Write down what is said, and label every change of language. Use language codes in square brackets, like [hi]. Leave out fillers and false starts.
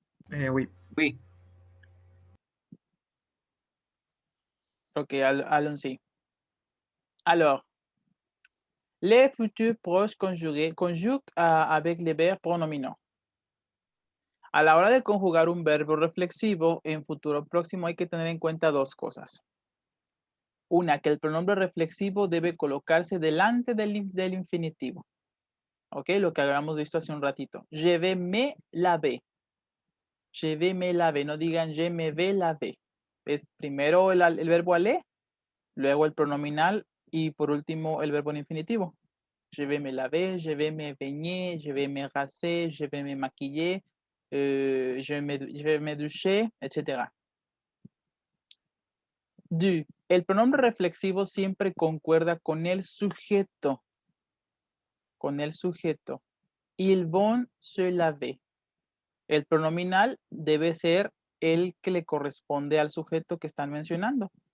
[fr] Oui. Oui. Ok, allons-y. Alors, les futurs proches conjugués conjuguent avec les verbes pronominaux. [es] A la hora de conjugar un verbo reflexivo en futuro próximo hay que tener en cuenta dos cosas. Una, que el pronombre reflexivo debe colocarse delante del infinitivo. [fr] Ok, [es] lo que habíamos visto hace un ratito. [fr] Je vais me laver. Je vais me laver. [es] No digan [fr] je me vais laver. [es] Es primero el verbo aller, luego el pronominal y por último el verbo en infinitivo. [fr] Je vais me laver, je vais me baigner, je vais me raser, je vais me maquiller, je vais me doucher, etc. Du. [es] El pronombre reflexivo siempre concuerda con el sujeto. Con el sujeto. [fr] Ils vont se laver. [es] El pronominal debe ser el que le corresponde al sujeto que están mencionando.